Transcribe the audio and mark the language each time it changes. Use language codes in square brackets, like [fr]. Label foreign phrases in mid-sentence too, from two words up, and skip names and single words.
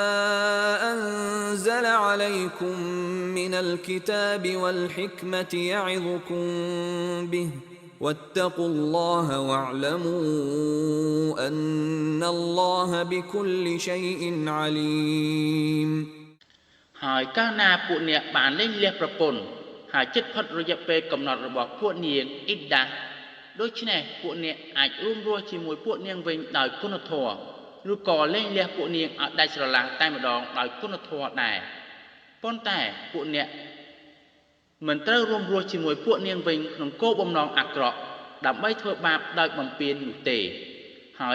[ar] أنزل عليكم من الكتاب والحكمة يعظكم به واتقوا الله واعلموا أن الله بكل شيء عليم [km] ហើយកាលណាពួកអ្នកបានលែងលះប្រពន្ធហើយចិត្តផុតរយៈពេលកំណត់របស់ពួកនាងអ៊ីដា ដូច្នេះពួកអ្នកអាចរួមរស់ជាមួយពួកនាងវិញដោយគុណធម៌ឬក៏លែងលះពួកនាងឲ្យដាច់ ស្រឡះតែម្ដងដោយគុណធម៌ដែរប៉ុន្តែពួកអ្នកមិនត្រូវរួមរស់ជាមួយពួកនាងវិញក្នុងគោលបំណងអាក្រក់ដើម្បីធ្វើបាបដោយបំពាននោះទេហើយ